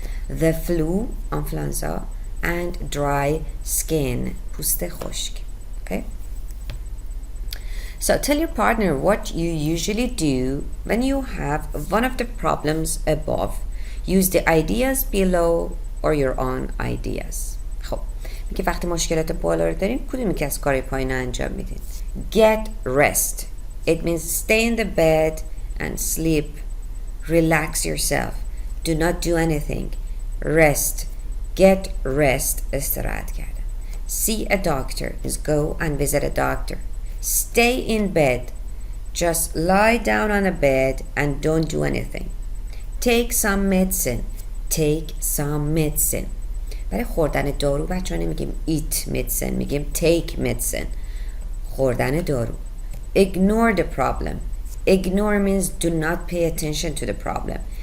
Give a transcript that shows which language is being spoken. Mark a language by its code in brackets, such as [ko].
[en] The flu, influenza, and dry skin, [fa] پوست خشک. [en] Okay? So tell your partner what you usually do when you have one of the problems above. Use the ideas below or your own ideas. [fa] خب میگه وقتی مشکلات بالا رو داریم کدومی که از کارهای پایین انجام میدین؟ [en] Get rest. It means stay in the bed and sleep. Relax yourself. Do not do anything. Rest. Get rest. [fa] استراحت کردن. [en] See a doctor is go and visit a doctor. Stay in bed. Just lie down on a bed and don't do anything. Take some medicine. Take some medicine. [fa] برای خوردن دارو بچه ها نمیگیم [en] eat medicine, [fa] میگیم [en] take medicine. [fa] خوردن دارو. [en] Ignore the problem. Ignore means do not pay attention to the problem.